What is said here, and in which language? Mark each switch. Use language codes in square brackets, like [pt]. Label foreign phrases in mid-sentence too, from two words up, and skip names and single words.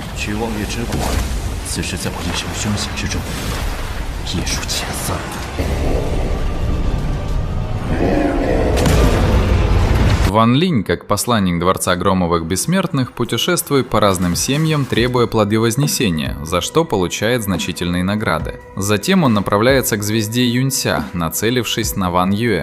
[zh] 取望月之果，此时在我一身凶险之中，亦属浅色。 [ru] Ван Линь, как посланник Дворца Громовых Бессмертных, путешествует по разным семьям, требуя плоды Вознесения, за что получает значительные награды. Затем он направляется к звезде Юнься, нацелившись на Ван Юэ.